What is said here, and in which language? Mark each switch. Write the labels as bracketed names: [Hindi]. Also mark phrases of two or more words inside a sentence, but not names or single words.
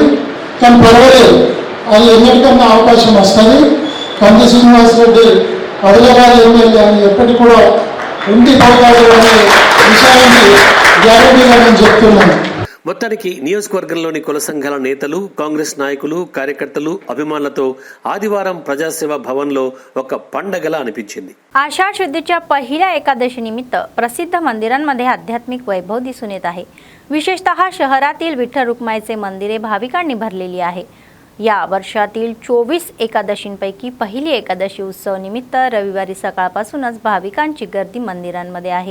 [Telugu] కానీ పర్వాలేదు, అది ఎన్నిటికన్నా అవకాశం వస్తుంది. కంది శ్రీనివాసరెడ్డి ఆదిలాబాద్ ఎమ్మెల్యే అని ఎప్పటికి కూడా ఉండిపోతాడు అనే విషయాన్ని గ్యారంటీగా నేను చెప్తున్నాను. మొత్తానికి నియోజకవర్గంలోని కుల సంఘాల నేతలు, కాంగ్రెస్ నాయకులు, కార్యకర్తలు, అభిమానాలతో ఆదివారం ప్రజాసేవా భవన్‌లో ఒక పండగలా అనిపించింది. [Marathi] आषाढ शुद्धीच्या पहिल्या एकादशी निमित्त प्रसिद्ध मंदिरांमध्ये आध्यात्मिक वैभव दिसून येत आहे. विशेषतः शहरातील विठ्ठल रुक्माईचे मंदिरे भाविकांनी भरलेली आहे. या वर्षातील 24 एकादशींपैकी पहिली एकादशी उत्सव निमित्त रविवारी सकाळपासूनच भाविकांची गर्दी मंदिरांमध्ये आहे.